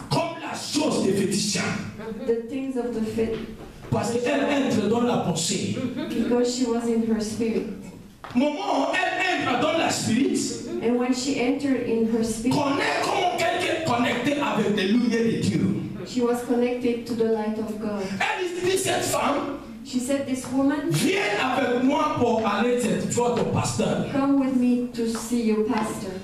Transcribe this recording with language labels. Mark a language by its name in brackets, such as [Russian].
[French] comme la chose des féticheurs. [English] the things of the faith [French] Parce qu'elle entre dans la pensée. [English] because she was in her spirit. [French] Moment où elle entre dans la spirit, [English] And when she entered in her spirit, [French] connaît comment quelqu'un connecté avec les lumières de Dieu. [English] she was connected to the light of God. [French] Elle dit cette femme, [English] She said, this woman, [French] viens avec moi pour aller voir ton pasteur. [English] come with me to see your pastor.